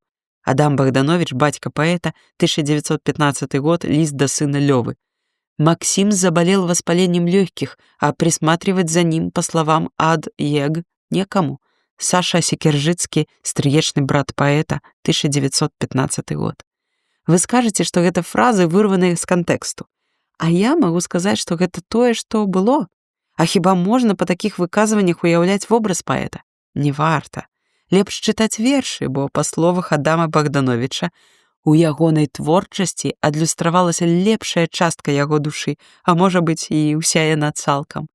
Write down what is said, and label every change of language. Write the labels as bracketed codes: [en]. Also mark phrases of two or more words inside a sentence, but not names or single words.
[ru] Адам Богданович, батька поэта, 1915 год, лист до сына Лёвы. Максим заболел воспалением легких, а присматривать за ним, по словам Ад Ег, некому. Саша Секержицкий, стриечный брат поэта, 1915 год. Вы скажете, что гэта фразы, вырванные з контексту. А я могу сказать, что [be] гэта тое, што было. А хіба можна па такіх выказваннях уяўляць вобраз паэта? Не варта. Лепш чытаць вершы, бо, па словах Адама Богдановича, у ягонай творчасці адлюстравалася лепшая частка яго душы, а можа быць і ўся яна цалкам.